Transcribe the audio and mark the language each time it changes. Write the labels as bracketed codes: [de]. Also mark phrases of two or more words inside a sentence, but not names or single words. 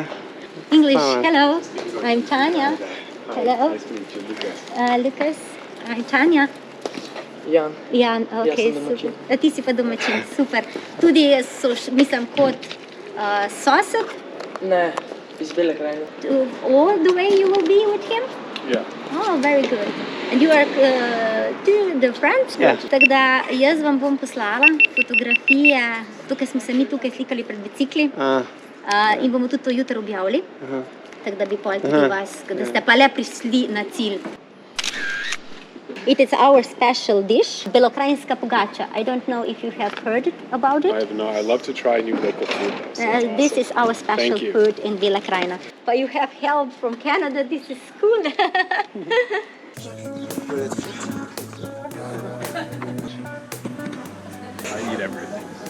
[en] English, hello, I'm Tanya. Hello. Lucas, I'm Tanya. [sl] Jan, ok, super. Ti si pa domačin, super. Tudi so, mislim, kot sosed. Ne, iz Bele krajine. [en] All the way you will be with him? Yeah. Oh, very good. And you are the friends? Yeah. [sl] Tako da jaz vam bom poslala fotografije, tukaj smo se mi tukaj slikali pred bicikli in bomo tudi to jutro objavili. Tako da bi pol tudi vas, da ste pa le prišli na cilj. [en] It is our special dish, [sl] belokrajinska pogača. [en] I don't know if you have heard about it. I have not. I love to try new local food. Though, so This awesome. is our special Thank you. food in Bela Krajina. But you have help from Canada. This is cool. I eat everything.